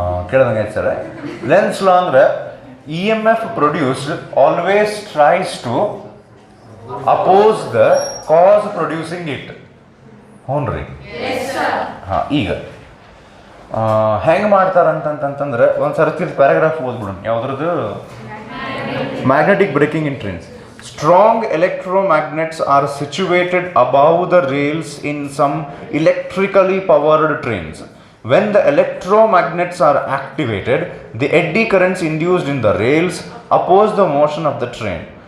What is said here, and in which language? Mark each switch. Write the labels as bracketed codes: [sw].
[kn] ಕೇಳಿದಂಗೆ sir, lens ಲಾ ಅಂದರೆ [en] EMF produced always tries to oppose the cause producing it. [kn] ಹ್ಞೂ ರೀ. ಹಾಂ, ಈಗ ಹೆಂಗೆ ಮಾಡ್ತಾರಂತಂತಂದ್ರೆ ಒಂದು ಸರ್ತಿ paragraph ಓದ್ಬಿಡೋಣ. ಯಾವುದ್ರದ್ದು? [en] Magnetic braking in trains. Strong electromagnets are situated above the rails in some electrically powered trains. When the electromagnets are activated, the eddy currents induced in the rails oppose the motion of the train.